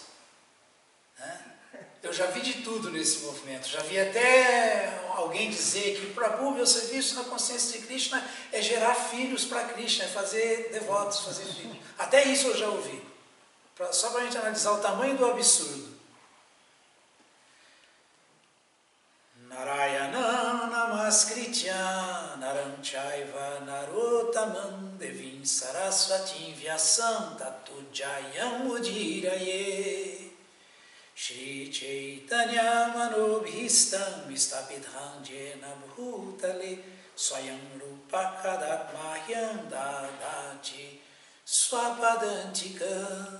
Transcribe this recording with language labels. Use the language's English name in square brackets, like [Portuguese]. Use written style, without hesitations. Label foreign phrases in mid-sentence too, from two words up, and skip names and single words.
[Portuguese] Né? Eu já vi de tudo nesse movimento. Já vi até alguém dizer que Prabhu, meu serviço na consciência de Krishna é gerar filhos para Krishna, é fazer devotos, fazer filhos. Até isso eu já ouvi. Só para a gente analisar o tamanho do absurdo. [Sanskrit] Narayana namaskritya naram chaiva narotamam devim sarasvatim vyasam tato jayam udhiraye Shri Chaitanya manobhistam istapidham jena bhutale swayam rupa kadatmahyam dadati swapadantika.